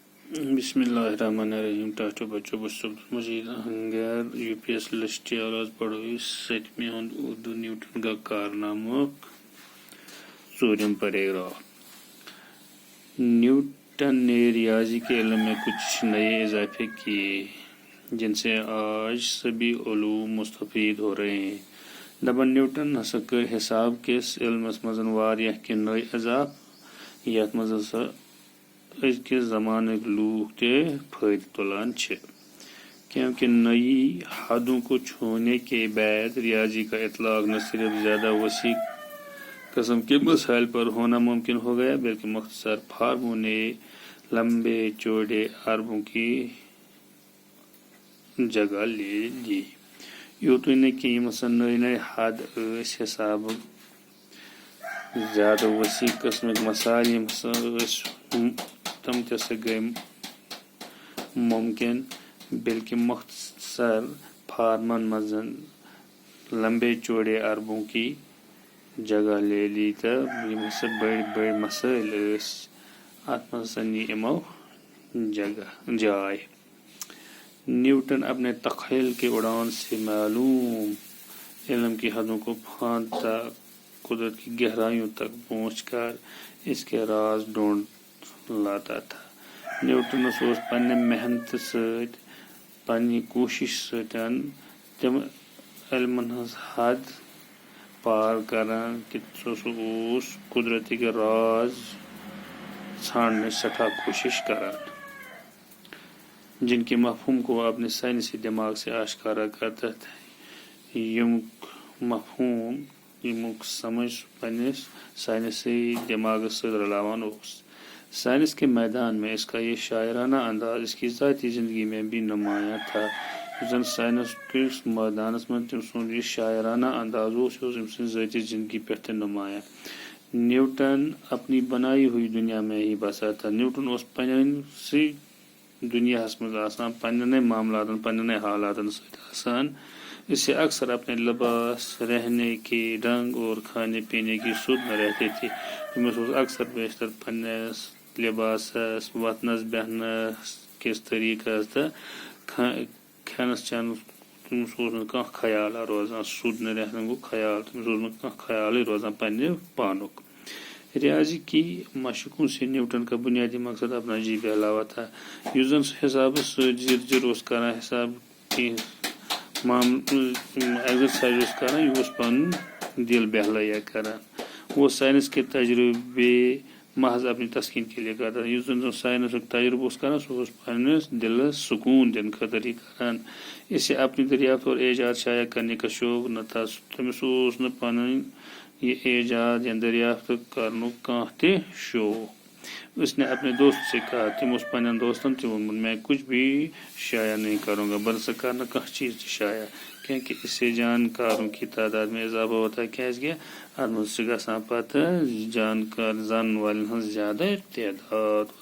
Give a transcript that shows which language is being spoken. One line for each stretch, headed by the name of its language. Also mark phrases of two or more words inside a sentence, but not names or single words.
Arabic: بسم اللہ الرحمن الرحیم
Kashmiri: ٹاٹو بچو بصبت مجید ہنگر یو پی ایس لسٹ آواز پڑھو ستمہ ہند اردو نیوٹن کا کارنامک ژوٗرِم پیراگراف۔
Urdu: نیوٹن نے ریاضی کے علم میں کچھ نئے اضافے کیے جن سے آج سبھی علوم مستفید ہو رہے ہیں۔
Kashmiri: دپان نیوٹن ہسا کر حساب کس علمس مز واریاہ کینٛہہ نئے اضافہٕ یتھ مز ہسا أزکِس زمانٕکۍ لوٗکھ تہِ فٲیدٕ تُلان چھِ،
Urdu: کیونکہ نئی حدوں کو چھونے کے بعد ریاضی کا اطلاق نہ صرف زیادہ وسیع قسم کے مسائل پر ہونا ممکن ہو گیا بلکہ مختصر فارموں نے لمبے چوڑے اربوں کی جگہ لے لی۔
Kashmiri: یوتُے نہٕ کینٛہہ یِم ہسا نئے حد ٲسۍ حسابہٕ زیادٕ وسیع قسمٕکۍ مسائل یِم ہسا ٲسۍ تم تہِ ہسا گٔے ممکن بلکہ مختصر فارمن منٛز
Urdu: لمبے چوڑے اربوں کی جگہ لے لی
Kashmiri: تہٕ یِم ہسا بڑی بڑی مسائل ٲسۍ اتھ منٛز ہسا نی یِمو جائے۔
Urdu: نیوٹن اپنے تخیل کے اڑان سے معلوم علم کی حدوں کو پھاندتا قدرت کی گہرائیوں تک پہنچ کر اس کے راز ڈھونڈ لاتا تھا۔
Kashmiri: نیوٹن اوس پننہِ محنتہٕ سۭتۍ پننہِ کوٗشش سۭتۍ تِم علمن ہٕنٛز حد پار کران کہ سُہ اوس قدرتٕکۍ راز ژھانڈنٕچ سٹھاہ کوشش کران
Urdu: جن کے مفہوم کو وہ اپنے سائنسی دماغ سے آشکارا کرتا تھا۔
Kashmiri: ییٚمیُک مفہوم ییٚمیُک سمجھ پننس سائنسی دماغ سۭتۍ رلاوان اوس۔
Urdu: سائنس کے میدان میں اس کا یہ شاعرانہ انداز اس کی ذاتی زندگی میں بھی نمایاں تھا۔
Kashmiri: یُس زن سائنس کس میدانس من تم سُنٛد یہ شاعرانہ انداز اوس یہِ اوس أمۍ سٕنٛزِ ذٲتی زندگی پٮ۪ٹھ تہِ نمایاں۔
Urdu: نیوٹن اپنی بنائی ہوئی دنیا میں ہی بسا تھا۔
Kashmiri: نیوٹن اوس پننسٕے دنیاہس منٛز آسان، پننٮ۪نٕے معاملاتن پننٮ۪نٕے حالاتن سۭتۍ آسان۔
Urdu: اسے اکثر اپنے لباس، رہنے کے رنگ اور کھانے پینے کی سود میں رہتے تھے۔
Kashmiri: تٔمِس اوس اکثر بیشتر پننس لباسس، وتھنس بیہنس کس طریقس تہٕ کھٮ۪نس چٮ۪نس تٔمِس اوس نہٕ کانٛہہ خیالہ روزان۔ سود نہٕ رہنے گوٚو خیال، تٔمِس اوس نہٕ کانٛہہ خیالٕے روزان پننہِ پانُک۔
Urdu: ریاضی کی مشقوں سے نیوٹن کا بنیادی مقصد اپنا جی بہلاوا تھا۔
Kashmiri: یُس زن حسابس سۭتۍ زِر اوس کران، حساب کینٛہہ ایگزرسائز اوس کران، یہ اوس پنُن دل بہلٲیا کران۔
Urdu: وہ سائنس کے تجربے محض اپنی تسکین کے لیے کرتا تھا۔
Kashmiri: یُس زن سائنسُک تجربہٕ اوس کران سُہ اوس پننس دلس سکون دِنہٕ خٲطرٕ یہِ کران۔
Urdu: اسے اپنی دریافت اور ایجاد شائع کرنے کا شوق نہ تھا۔
Kashmiri: تٔمِس اوس نہٕ پنٕنۍ یہ ایجاد یا دریافت کرنُک کانٛہہ تہِ شوق۔
Urdu: اس نے اپنے دوست سے کہا،
Kashmiri: تِم اوس پننٮ۪ن دوستن تہِ ووٚنمُت،
Urdu: میں کچھ بھی شائع نہیں کروں گا،
Kashmiri: بہٕ نسا کرٕ نہٕ کانٛہہ چیٖز تہِ شائع،
Urdu: کیونکہ اس سے جانکاروں کی تعداد میں اضافہ ہوتا ہے،
Kashmiri: کیازکہِ اتھ منٛز چھِ گژھان پتہٕ زانن والٮ۪ن ہٕنٛز زیادٕ تعداد۔